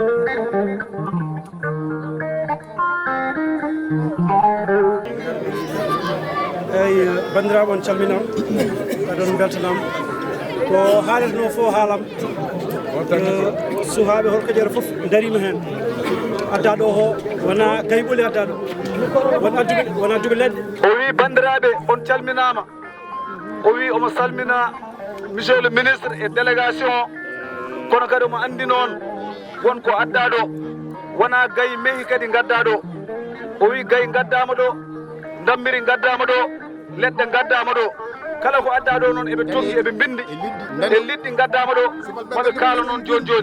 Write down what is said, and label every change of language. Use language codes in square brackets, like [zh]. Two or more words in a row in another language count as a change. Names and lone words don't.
[ff] eyi bandiraɓe on calminam aɗon beltanam ko haaletno fo haalam suhaaɓe Horkodiére fof darima hen adda ɗo ho wona gayɓoli adda ɗo wona adduɓe leɗɗe. O wi bandiraɓe on calminama, o wi omo salmina [fr] monsieur le ministre et délégation, [ff] kono kadi omo andi noon wonko adda ɗo wona gayi mehi kadi gadda ɗo. O wi gayi gaddama ɗo, dammiri gaddama ɗo, leɗɗe gaddama ɗo, kala ko adda ɗo noon eɓe toggi eɓe bindi e liɗɗi gaddama ɗo maɓe kaala noon joni joni.